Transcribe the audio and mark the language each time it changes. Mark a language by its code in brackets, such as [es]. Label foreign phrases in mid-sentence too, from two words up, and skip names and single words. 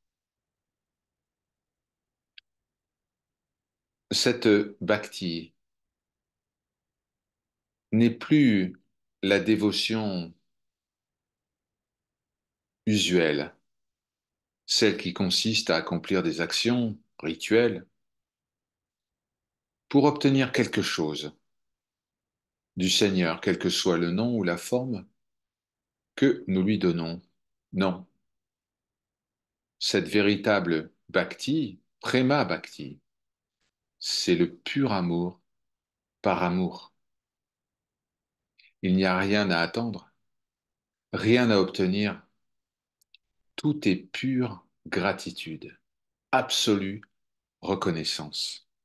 [fr] Cette bhakti n'est plus la dévotion usuelle, celle qui consiste à accomplir des actions rituelles pour obtenir quelque chose du Seigneur, quel que soit le nom ou la forme que nous lui donnons. Non, cette véritable bhakti, [sa] prema bhakti, [fr] c'est le pur amour par amour. Il n'y a rien à attendre, rien à obtenir. Tout est pure gratitude, absolue reconnaissance.